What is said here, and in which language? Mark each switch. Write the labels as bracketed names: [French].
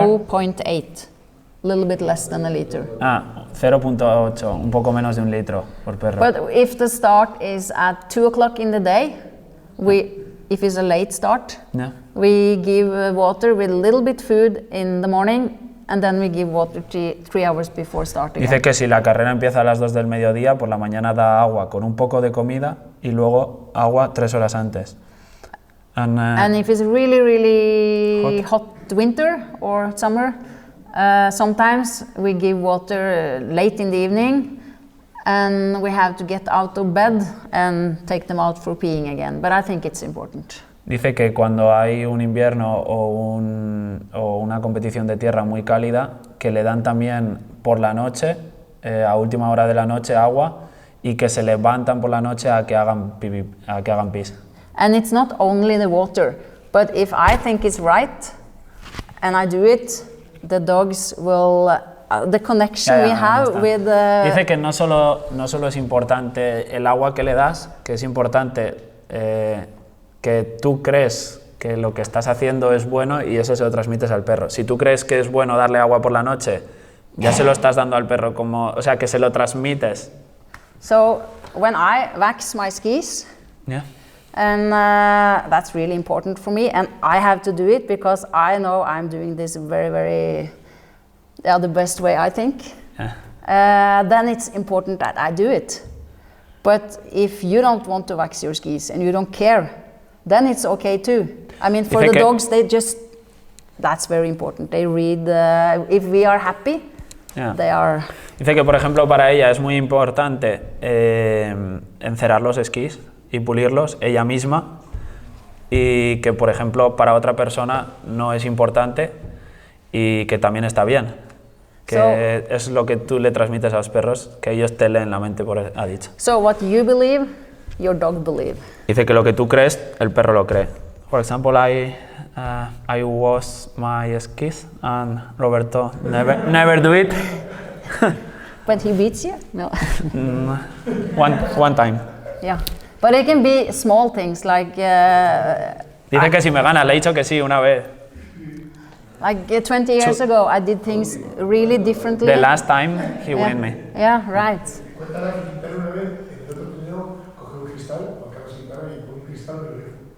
[English] 0.8, a little bit less than a liter. [Spanish] 0.8, un poco menos de 1 litro por perro. [English] But if the start is at 2 o'clock in the day, if it's a late start, Yeah. we give water with a little bit food in the morning, and then we give water 3 hours before starting. [Spanish] Dice que si la carrera empieza a las 2 del mediodía, por la mañana da agua con un poco de comida y luego agua 3 horas antes. [English] And if it's really hot winter or summer, sometimes we give water late in the evening, and we have to get out of bed and take them out for peeing again. But I think it's important. [Spanish] Dice que cuando hay un invierno o una competición de tierra muy cálida, que le dan también por la noche, a última hora de la noche, agua, y que se levantan por la noche a que hagan pis. [English] And it's not only the water, but if I think it's right and I do it, the dogs will, the connection we have with [Spanish] Dice que no solo es importante el agua que le das, que es importante que tú crees que lo que estás haciendo es bueno y eso se lo transmites al perro. Si tú crees que es bueno darle agua por la noche, ya se lo estás dando al perro, o sea, que se lo transmites. [English] So when I wax my skis, Yeah. and that's really important for me, and I have to do it because I know I'm doing this very, the best way, I think. Yeah. Then it's important that I do it. But if you don't want to wax your skis and you don't care, then it's okay too. I mean, for the dogs, that's very important. They read, if we are happy, they are... [Spanish] Dice que, por ejemplo, para ella es muy importante encerar los esquís y pulirlos ella misma, y que, por ejemplo, para otra persona no es importante y que también está bien. Que es lo que tú le transmites a los perros, que ellos te leen la mente, ha dicho. [English] So what you believe, your dog believe. [Spanish] Dice que lo que tú crees, el perro lo cree. [English] For example, I wash my skis and Roberto never do it. But he beats you? No. One time. Yeah, but it can be small things like. [Spanish] Dice que si me gana, le he dicho que sí una vez. [English] Like 20 years ago, I did things really differently. The last time he win me. Yeah, right. [Spanish] Cuéntala que Quintana una vez, en el otro torneo, cogió un cristal, Juan Carlos Quintana, y un cristal de refugio.